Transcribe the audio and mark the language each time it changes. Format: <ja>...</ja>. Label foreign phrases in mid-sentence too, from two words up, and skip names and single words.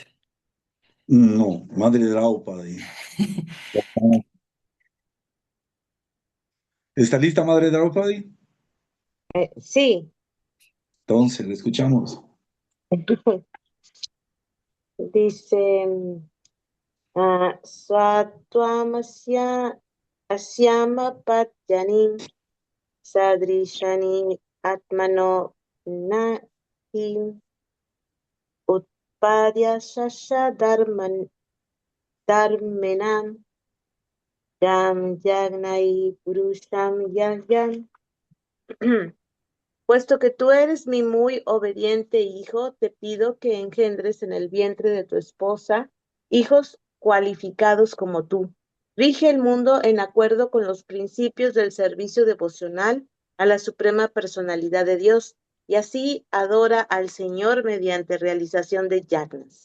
<es>No, Madre Draupadi. ¿Está lista, Madre Draupadi? Sí. Entonces, le escuchamos. Dice,</es> <sa>Swatwamasya asyama patyanim sadrishani atmano nahim utpadya shasha dharmenam yam yagnai purusham yagyan.</sa> <es>Puesto que tú eres mi muy obediente hijo, te pido que engendres en el vientre de tu esposa hijos cualificados como tú. Rige el mundo en acuerdo con los principios del servicio devocional a la Suprema Personalidad de Dios y así adora al Señor mediante realización de yagnas.</es>